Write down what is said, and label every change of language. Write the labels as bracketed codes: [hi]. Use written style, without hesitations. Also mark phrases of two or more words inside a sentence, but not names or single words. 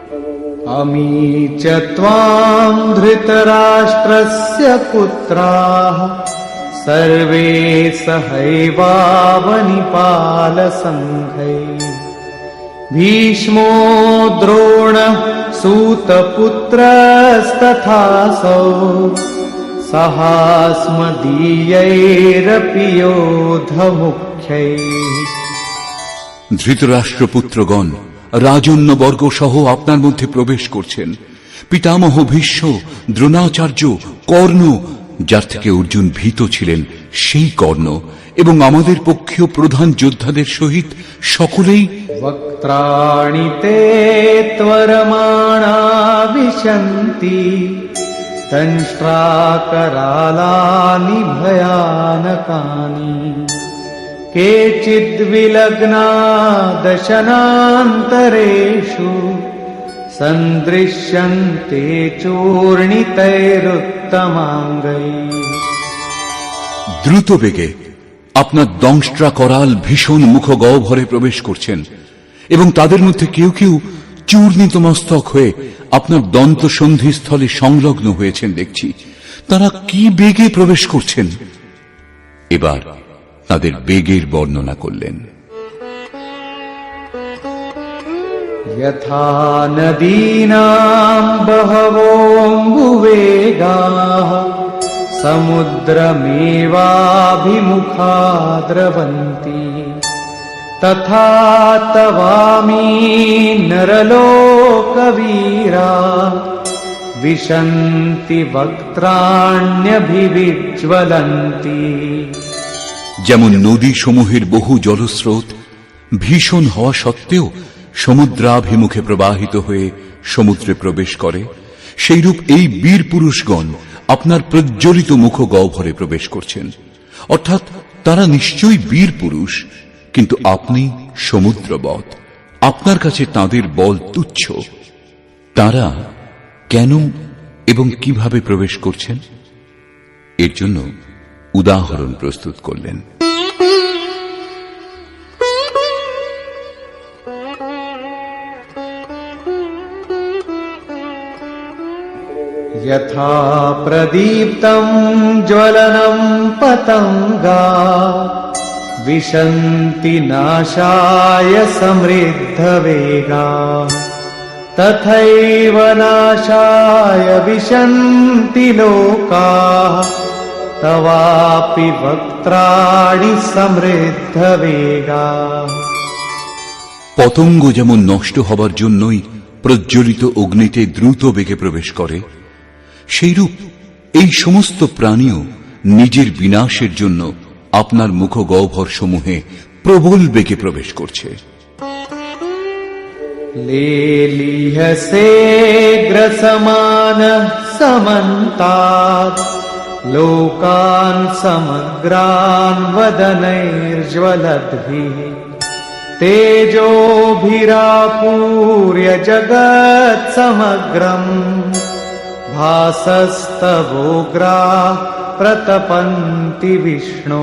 [sa] अमी च त्वां धृतराष्ट्रस्य पुत्राः सर्वे सहैवावनिपालसङ्घैः भीष्मो द्रोणः सूतपुत्रस्तथासौ सहास्मदीयैरपि योधमुख्यैः। [bn] ধৃতরাষ্ট্রপুত্রগণ রাজন্যবর্গ সহ আপনার মধ্যে প্রবেশ করছেন। পিতামহ ভীষ্ম, দ্রোণাচার্য, কর্ণ, যার থেকে অর্জুন ভীত ছিলেন সেই কর্ণ, এবং আমাদের পক্ষীয় প্রধান যোদ্ধাদের সহিত সকলেই [sa] वक्त्राणि ते त्वरमाणा विशन्ति दंष्ट्राकरालानि भयानकानि केचिद्विलग्ना दशनान्तरेषु सन्दृश्यन्ते चूर्णितैरुत्तमाङ्गैः। [bn] দ্রুত বেগে আপনার দংষ্ট্রা করাল ভীষণ মুখগহ্বরে প্রবেশ করছেন, এবং তাদের মধ্যে কেউ কেউ চূর্ণিত মস্তক হয়ে আপনার দন্ত সন্ধিস্থলে সংলগ্ন হয়েছেন দেখছি। তারা কি বেগে প্রবেশ করছেন? এবার তাদের বেগের বর্ণনা করলেন। [sa] यथा नदीनां बहवोऽम्बुवेगाः समुद्रमेवाभिमुखा द्रवन्ति तथा तवामी नरलोकवीरा विशन्ति वक्त्राण्यभिविज्वलन्ति। [bn] যেমন নদী সমূহের বহু জলস্রোত ভীষণ হওয়া সত্ত্বেও সমুদ্রাভিমুখে প্রবাহিত হয়ে সমুদ্রে প্রবেশ করে, সেইরূপ এই বীর পুরুষগণ আপনার প্রজ্বলিত মুখগহ্বরে প্রবেশ করছেন। অর্থাৎ তারা নিশ্চয়ই বীর পুরুষ, কিন্তু আপনি সমুদ্রবৎ, আপনার কাছে তাদের বল তুচ্ছ। তারা কেন এবং কিভাবে প্রবেশ করছেন এর জন্য উদাহরণ প্রস্তুত করলেন। [sa] यथा प्रदीप्तं ज्वलनं पतंगा विशन्ति नाशाय समृद्धवेगा तथैव नाशाय विशन्ति लोकाः तवापि वक्त्राणि समृद्धवेगा। [bn] পতঙ্গ যেমন নষ্ট হবার জন্যই প্রজ্বলিত অগ্নিতে দ্রুত বেগে প্রবেশ করে, সেইরূপ এই সমস্ত প্রাণীও নিজের বিনাশের জন্য আপনার মুখগহ্বর সমূহে প্রবল বেগে প্রবেশ করছে। [sa] लेलीहसे ग्रसमानः समन्तात् लोकान् समग्रान् वदनैर्ज्वलद्भिः तेजोभिरापूर्य जगत् समग्रम् भासस्तवोग्राः प्रतपन्ति विष्णो।